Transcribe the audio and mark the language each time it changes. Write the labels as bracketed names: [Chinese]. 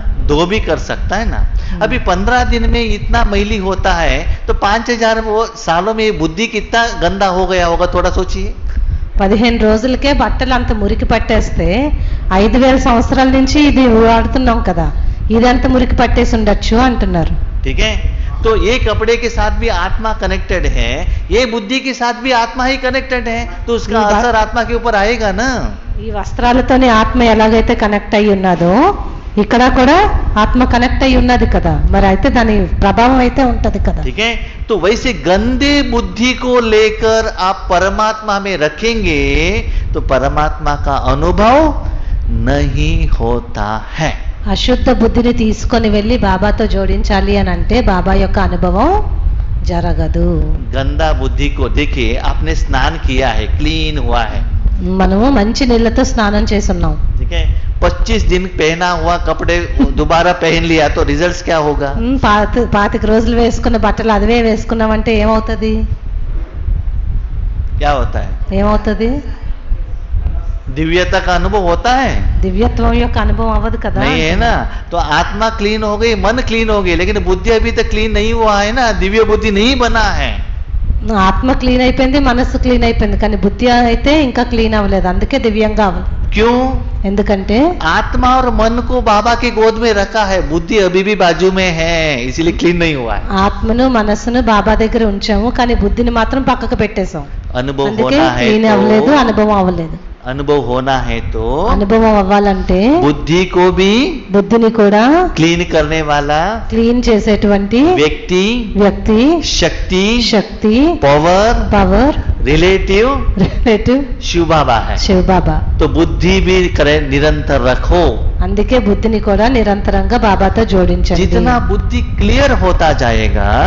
[Hindi] दो भी कर सकता है ना. अभी 15 दिन में इतना मैली होता है तो 5000 वो सालों में बुद्धि कितना गंदा हो गया होगा, थोड़ा सोचिए. [Telugu] 15 రోజులకే బట్టలు అంత మురికి పట్టేస్తే 5000 సంవత్సరాల నుంచి ఇది వాడుతున్నాం కదా, ఇదంతా మురికి పట్టేసి ఉండొచ్చు అంటున్నారు. [Hindi] ठीक है, तो ये कपड़े के साथ भी आत्मा कनेक्टेड है, ये बुद्धि के साथ भी आत्मा ही कनेक्टेड है, तो उसका असर आत्मा के ऊपर आएगा ना. [Telugu] ఈ వస్త్రాలతోనే ఆత్మ ఎలాగైతే కనెక్ట్ అయి ఉన్నదో ఇక్కడ కూడా ఆత్మ కనెక్ట్ అయి ఉన్నది కదా, మరి అయితే దాని ప్రభావం అయితే ఉంటది కదా. [Hindi] ठीक है, तो वैसे गंदे बुद्धि को लेकर आप परमात्मा में रखेंगे तो परमात्मा का अनुभव नहीं होता है. [Telugu] అశుద్ధ బుద్ధిని తీసుకొని వెళ్ళి బాబాతో జోడించాలి అని అంటే బాబా యొక్క అనుభవం జరగదు. [Hindi] गंदा बुद्धि को देखिए, आपने स्नान किया है, क्लीन हुआ है, [Telugu] మనము మంచి నీళ్ళతో స్నానం చేస్తున్నాం. [Hindi] ठीक है, 25 दिन पहना हुआ कपड़े दोबारा पहन लिया तो रिजल्ट्स क्या होगा? [Telugu] 25 రోజులు వేసుకున్న బట్టలు అదే వేసుకున్నామంటే ఏమవుతుంది? [Hindi] क्या होता है? [Telugu] ఏమవుతుంది? [Hindi] दिव्यता का अनुभव होता है? [Telugu] దివ్యత్వం యొక్క అనుభవం అవ్వదు కదా. [Hindi] नहीं है ना. तो आत्मा क्लीन हो गई, मन क्लीन हो गई, लेकिन बुद्धि अभी तक क्लीन नहीं हुआ है ना, दिव्य बुद्धि नहीं बना है. [Telugu] ఆత్మ క్లీన్ అయిపోయింది, మనస్సు క్లీన్ అయిపోయింది, కానీ బుద్ధి అయితే ఇంకా క్లీన్ అవ్వలేదు, అందుకే దివ్యంగా అవ్వలేదు. [Hindi] क्यों? [Telugu] ఎందుకంటే [Hindi] आत्मा और मन को बाबा की गोद में रखा है, बुद्धि अभी भी बाजू में है, इसीलिए क्लीन नहीं हुआ है. [Telugu] ఆత్మను మనస్సును బాబా దగ్గర ఉంచాము, కానీ బుద్ధిని మాత్రం పక్కకు పెట్టేశాం, [Hindi] अनुभव [Telugu] అందుకే [Hindi] होना है [Telugu] క్లీన్ అవ్వలేదు, [Hindi] तो [Telugu] అనుభవం అవ్వలేదు. [Hindi] अनुभव होना है तो [Telugu] అనుభవం అవ్వాలంటే [Hindi] बुद्धि को भी [Telugu] బుద్ధిని కూడా [Hindi] क्लीन करने वाला [Telugu] క్లీన్ చేసేటువంటి వ్యక్తి, శక్తి, పవర్, రిలేటివ్ [Hindi] शिव बाबा है. [Telugu] శివ బాబా. [Hindi] तो बुद्धि भी करे, निरंतर रखो. [Telugu] అందుకే బుద్ధిని కూడా నిరంతరంగా బాబాతో జోడించండి. [Hindi] जितना बुद्धि क्लियर होता जाएगा,